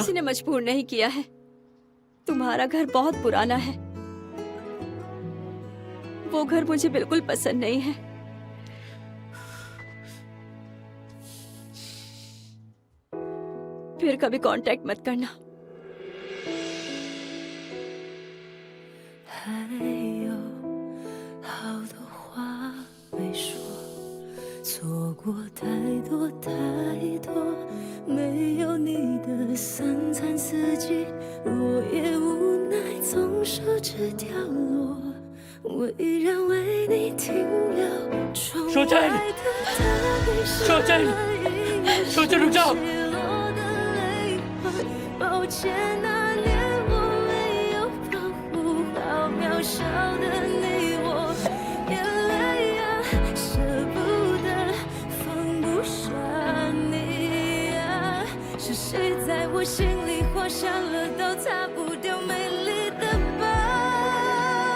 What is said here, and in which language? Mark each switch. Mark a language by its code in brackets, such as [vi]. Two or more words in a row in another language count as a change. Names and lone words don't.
[hi] किसी ने मजबूर नहीं किया है। तुम्हारा घर बहुत पुराना है, वो घर मुझे बिल्कुल पसंद नहीं है। फिर कभी कांटेक्ट मत करना। [zh] 还有好多话没说，错过太多太多，没有你的三餐四季，我也无奈总是只掉落，为然为你停留。窗外的大雨是 [hi] शुचिन रुक जाओ। [zh] 抱歉，那年我没有保护好渺小的你我，眼泪啊，舍不得放不下你啊，是谁在我心里画下了道擦不掉美丽的疤？